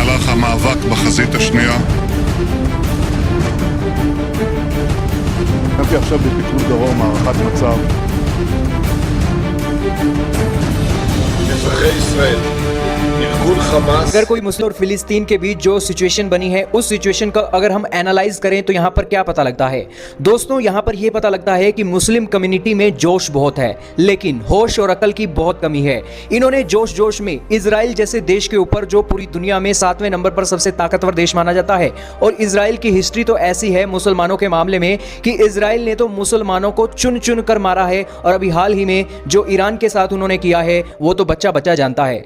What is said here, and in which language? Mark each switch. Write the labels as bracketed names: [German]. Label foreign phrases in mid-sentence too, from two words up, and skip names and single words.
[Hebrew] המאבק בחזית השנייה. הקמתי עכשיו בפיקוד דרום הערכת מצב. אזרחי ישראל, ארגון חמאס। [Hindi] अगर कोई मुस्लिम और फिलिस्तीन के बीच जो सिचुएशन बनी है उस सिचुएशन का अगर हम एनालाइज करें तो यहाँ पर क्या पता लगता है दोस्तों, यहाँ पर यह पता लगता है कि [English] Muslim community [Hindi] में जोश बहुत है लेकिन होश और अकल की बहुत कमी है। इन्होंने जोश जोश में इजराइल जैसे देश के ऊपर, जो पूरी दुनिया में 7वें नंबर पर सबसे ताकतवर देश माना जाता है, और इजराइल की हिस्ट्री तो ऐसी है मुसलमानों के मामले में कि इजराइल ने तो मुसलमानों को चुन चुन कर मारा है, और अभी हाल ही में जो ईरान के साथ उन्होंने किया है वो तो बच्चा बच्चा जानता है।